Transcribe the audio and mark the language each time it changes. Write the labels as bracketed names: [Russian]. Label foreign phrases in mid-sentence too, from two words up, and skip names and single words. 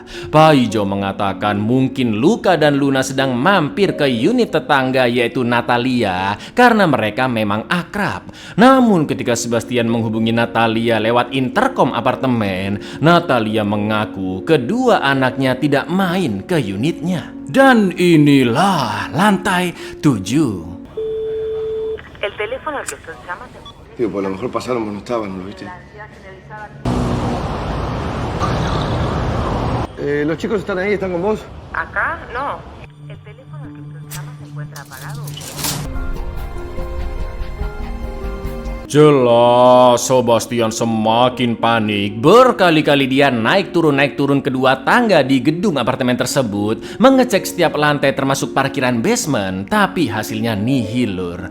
[Indonesian] Paijo mengatakan mungkin Luca dan Luna sedang mampir ke unit tetangga yaitu Natalia karena mereka memang akrab. Namun ketika Sebastian menghubungi Natalia lewat interkom apartemen, Natalia mengaku kedua anaknya tidak main ke unitnya. Dan inilah lantai 7. [Spanish] El teléfono al que usted llama se Digo, por lo mejor pasaron, pero no estaban, ¿lo viste? ¿Los chicos están ahí? ¿Están con vos? ¿Acá? No. El teléfono al que usted llama se encuentra apagado. [Indonesian] Jelas, Sebastian semakin panik. Berkali-kali dia naik turun kedua tangga di gedung apartemen tersebut, mengecek setiap lantai termasuk parkiran basement, tapi hasilnya nihil lur.